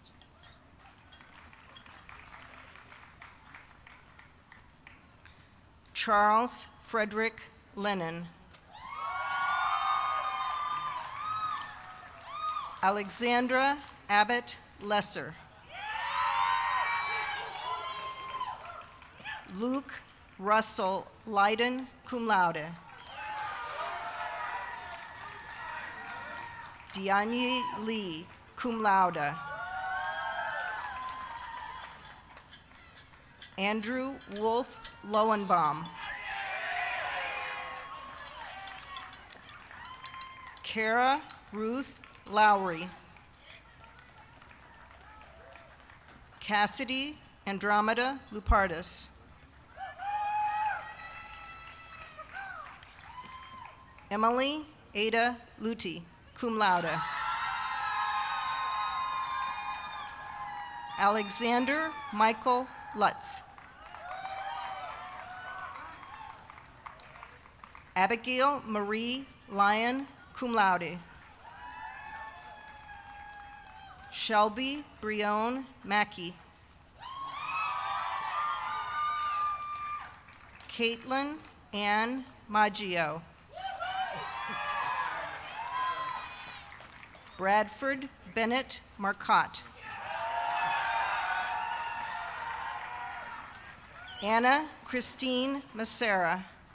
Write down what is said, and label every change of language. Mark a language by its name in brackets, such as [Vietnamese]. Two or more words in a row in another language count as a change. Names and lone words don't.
[English] Charles Frederick Lennon. Alexandra Abbott Lesser. Luke Russell Leiden, [Latin] cum laude. [English] Dianye Lee, [Latin] cum laude. [English] Andrew Wolf Lowenbaum. Kara Ruth Lowry. Cassidy Andromeda Lupardis. Emily Ada Luti, [Latin] cum laude. [English] Alexander Michael Lutz. Abigail Marie Lyon, [Latin] cum laude. [English] Shelby Brione Mackey. Caitlin Ann Maggio. Bradford Bennett Marcotte. Anna Christine Massera.